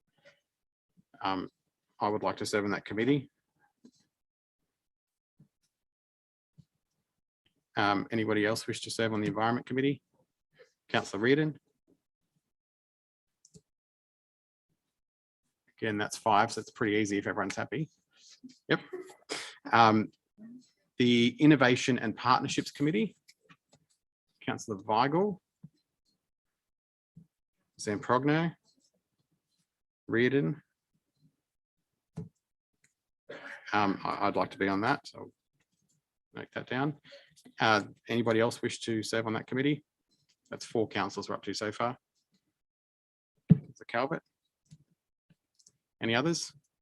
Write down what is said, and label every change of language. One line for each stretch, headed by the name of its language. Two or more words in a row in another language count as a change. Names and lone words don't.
English: I would like to serve on that committee. Anybody else wish to serve on the Environment Committee? Councillor Reardon. Again, that's 5, so it's pretty easy if everyone's happy. Yep. The Innovation and Partnerships Committee. Councillor Weigel. Zamprogno. Reardon. I'd like to be on that, so I'll note that down. Anybody else wish to serve on that committee? That's 4 councillors we're up to so far. Councillor Calvert. Any others?